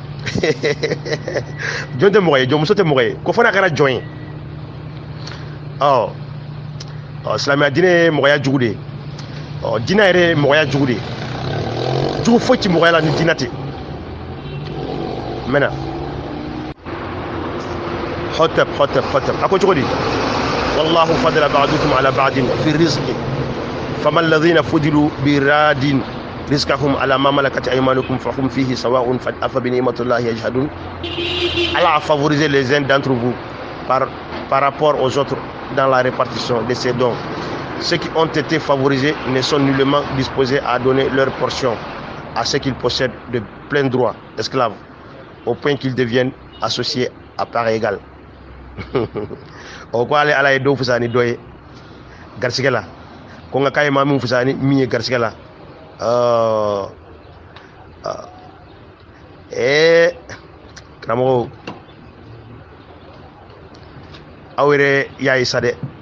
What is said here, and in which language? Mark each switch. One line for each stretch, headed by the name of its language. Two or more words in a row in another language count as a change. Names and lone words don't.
Bambara: jɔn tɛ mɔgɔ ye jɔnmuso tɛ mɔgɔ ye ko fo n'a kɛra jɔn ye silamɛya diinɛ ye mɔgɔya jugu de ye diinɛ yɛrɛ ye mɔgɔya jugu de ye jugu foyi tɛ mɔgɔya la ni diinɛ tɛ mɛna hɔtɛp a ko cogo di
Arabic: والله فضل بعضكم على بعض في الرزق فما الذين فضلوا برادي رزقهم على ما ملكت أيمانهم فهم فيه سواء أفبنعمة الله يجحدون.
French: Allah a favorisé les uns d'entre vous par rapport aux autres dans la répartition de ces dons. Ceux qui ont été favorisés ne sont nullement disposés à donner leur portion à ceux qu'ils possèdent de plein droit, esclaves, au point qu'ils deviennent associés à part égale.
Bambara: O ko ale ala ye do fusani doye garsigɛ la ko nka k'a ye maa min fusani min ye garsigɛ la karamɔgɔw aw yɛrɛ y'a ye sa dɛ